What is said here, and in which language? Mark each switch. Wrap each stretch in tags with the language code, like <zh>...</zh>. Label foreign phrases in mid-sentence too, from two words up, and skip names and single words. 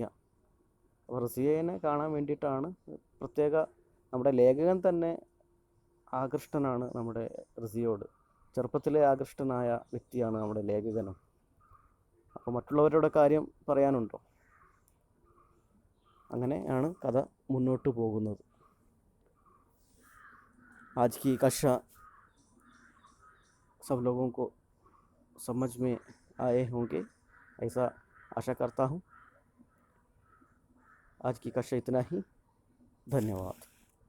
<ml>അപ്പോൾ റസിയനെ കാണാൻ വേണ്ടിയിട്ടാണ് പ്രത്യേക, നമ്മുടെ ലേഖകൻ തന്നെ ആകൃഷ്ടനാണ് നമ്മുടെ റസിയോട്. ചെറുപ്പത്തിലെ ആകൃഷ്ടനായ വ്യക്തിയാണ് നമ്മുടെ ലേഖകനും. അപ്പോൾ മറ്റുള്ളവരുടെ കാര്യം പറയാനുണ്ടോ? അങ്ങനെയാണ് കഥ മുന്നോട്ട് പോകുന്നത്.</ml> <hi>आज की कक्षा सब लोगों को समझ में आए होंगे, ऐसा आशा करता हूँ. आज की कक्षा इतना ही. धन्यवाद.</hi>